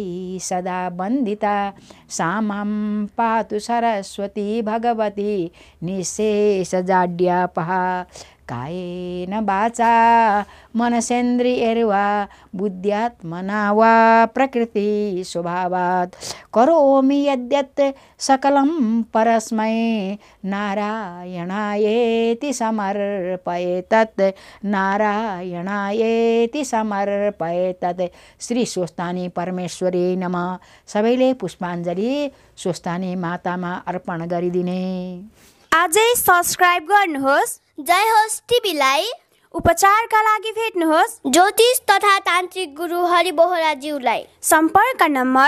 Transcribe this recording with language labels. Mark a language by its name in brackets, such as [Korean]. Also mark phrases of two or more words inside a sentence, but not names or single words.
[Sanskrit] सदा वन्दिता सा मां पातु सरस्वती भगवती निःशेषजाड्यापहा कायेन वाचा मनसेन्द्रियैर्वा बुद्ध्यात्मना वा प्रकृति स्वभावात् करोमि यद्यत् सकलं परस्मै नारायणायेति समर्पयेतत् नारायणायेति समर्पयेतत्। श्री स्वस्थानी परमेश्वरी नमः। [Nepali] सबैले पुष्पाञ्जली स्वस्थानी मातामा अर्पण गरिदिने। आजै सब्स्क्राइब गर्नुहोस् जय होस् टिभीलाई। उपचारका लागि भेट्नुहोस् ज्योतिष तथा तान्त्रिक गुरु हरि बोहराज्यूलाई। सम्पर्क नम्बर